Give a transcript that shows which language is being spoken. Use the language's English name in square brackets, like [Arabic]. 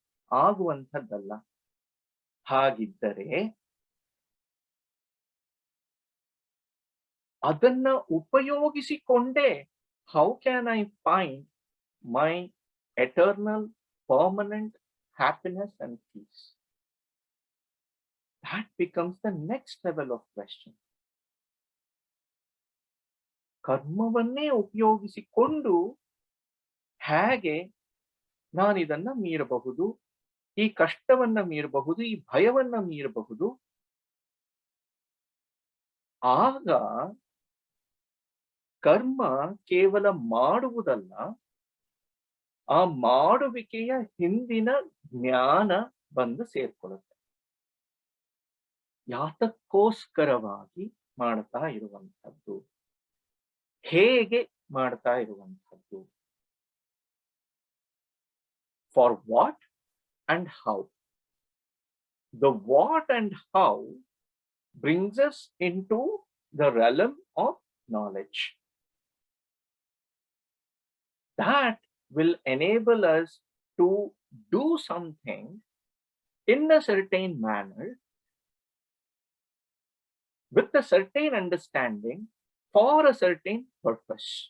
[Kannada] ಆಗುವಂಥದ್ದಲ್ಲ. ಹಾಗಿದ್ದರೆ ಅದನ್ನ ಉಪಯೋಗಿಸಿಕೊಂಡೇ [English] How can I find my eternal permanent happiness and peace? That becomes the next level of question. [Kannada] ಕರ್ಮವನ್ನೇ ಉಪಯೋಗಿಸಿಕೊಂಡು ಹೇಗೆ ನಾನು ಇದನ್ನ ಮೀರಬಹುದು, ಈ ಕಷ್ಟವನ್ನ ಮೀರಬಹುದು, ಈ ಭಯವನ್ನ ಮೀರಬಹುದು? ಆಗ ಕರ್ಮ ಕೇವಲ ಮಾಡುವುದಲ್ಲ, ಆ ಮಾಡುವಿಕೆಯ ಹಿಂದಿನ ಜ್ಞಾನ ಬಂದು ಸೇರ್ಕೊಳ್ಳುತ್ತೆ. ಯಾತಕ್ಕೋಸ್ಕರವಾಗಿ ಮಾಡ್ತಾ ಇರುವಂಥದ್ದು, ಹೇಗೆ ಮಾಡ್ತಾ ಇರುವಂಥದ್ದು, [English] For what and how. The what and how brings us into the realm of knowledge. That will enable us to do something in a certain manner with a certain understanding for a certain purpose.